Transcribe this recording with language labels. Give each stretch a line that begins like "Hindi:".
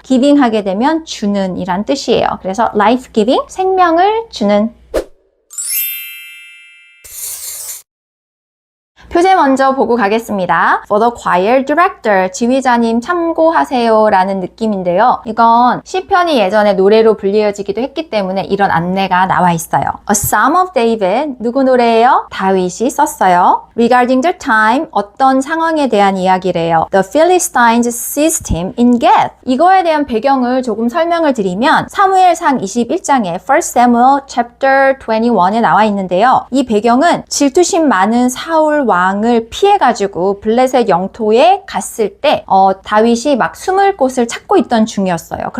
Korean: giving 하게 되면 주는 이란 뜻이에요. 그래서 life-giving, 생명을 주는. 표제 먼저 보고 가겠습니다.
English: For the choir director,
Korean: 지휘자님 참고하세요 라는 느낌인데요. 이건 시편이 예전에 노래로 불리어지기도 했기 때문에 이런 안내가 나와 있어요.
English: A Psalm of David,
Korean: 누구 노래예요? 다윗이 썼어요.
English: Regarding the time,
Korean: 어떤 상황에 대한 이야기래요.
English: The Philistines seized him in Gath.
Korean: 이거에 대한 배경을 조금 설명을 드리면 사무엘상 21장에
English: 1 Samuel chapter 21
Korean: 에 나와 있는데요. 이 배경은 질투심 많은 사울 왕을 피해가지고 블레셋 영토에 갔을 때 다윗이 막 숨을 곳을 찾고 있던 중이었어요.